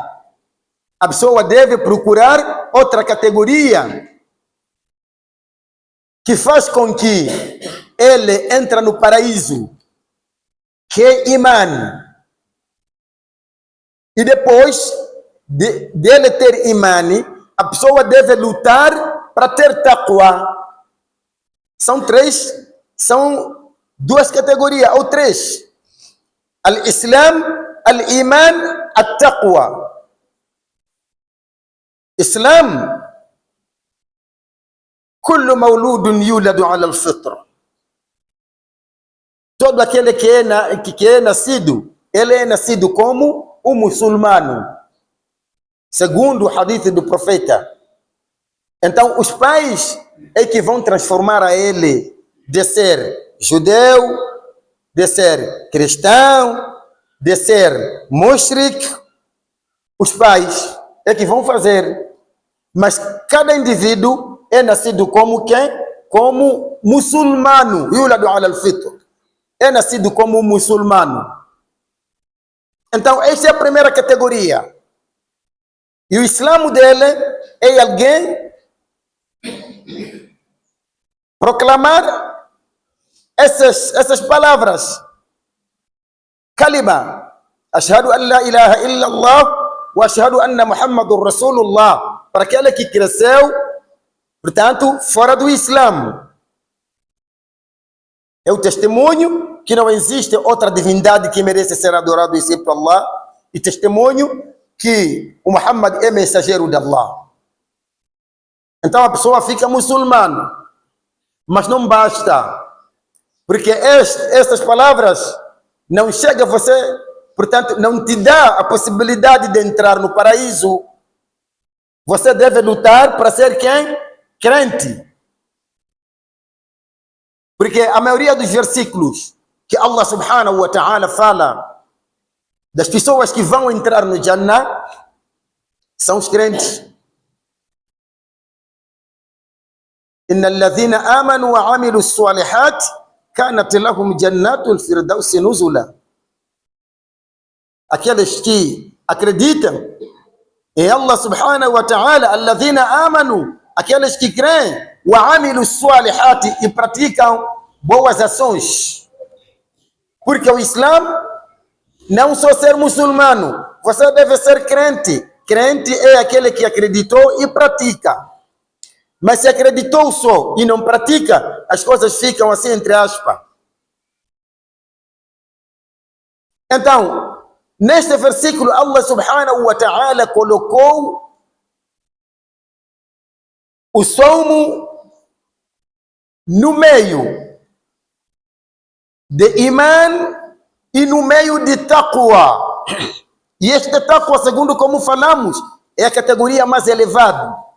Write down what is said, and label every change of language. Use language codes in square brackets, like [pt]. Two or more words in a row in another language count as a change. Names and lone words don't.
[pt] A pessoa deve procurar outra categoria que faz com que ele entre no paraíso, que é iman. E depois dele ter iman, a pessoa deve lutar para ter taqwa. São duas categorias, ou três. [ar] الإسلام، الإيمان، التقوى. إسلام، كل مولود يولد على الفطرة. [pt] Todo aquele que é nascido, ele é nascido como um muçulmano, segundo o hadith do profeta. Então, os pais é que vão transformar a ele de ser judeu, de ser cristão, de ser mushrik. Os pais é que vão fazer. Mas cada indivíduo é nascido como quem? Como muçulmano. [ar] يولد على الفطر. [pt] É nascido como muçulmano. Então, essa é a primeira categoria. E o islamo dele é alguém proclamar essas palavras. [ar] كلمة. أشهد أن لا إله إلا الله وأشهد أن محمدا رسول الله. [pt] Para aquele que cresceu, portanto, fora do Islã. É o testemunho que não existe outra divindade que merece ser adorado e ser por Allah. E testemunho que o Muhammad é mensageiro de Allah. Então a pessoa fica muçulmana. Mas não basta. Porque estas palavras não chegam a você, portanto, não te dá a possibilidade de entrar no paraíso. Você deve lutar para ser quem? Crente. Porque a maioria dos versículos que Allah [ar] سبحانه وتعالى [pt] fala das pessoas que vão entrar no Jannah são os crentes. [ar] إن الذين آمنوا وعملوا صالحات كانت لهم جنة الفردوس نزلا. [pt] Aqueles que acreditam em Allah [ar] سبحانه وتعالى, الذين آمنوا, [pt] aqueles que creem, [ar] وعملوا صالحات, [pt] e praticam boas ações. Porque o Islã não só ser muçulmano, você deve ser crente. Crente é aquele que acreditou e pratica. Mas se acreditou só e não pratica, as coisas ficam assim entre aspas. Então, neste versículo, Allah [ar] سبحانه وتعالى [pt] colocou o somo no meio de iman e no meio de taqwa. E este taqwa, segundo como falamos, é a categoria mais elevada.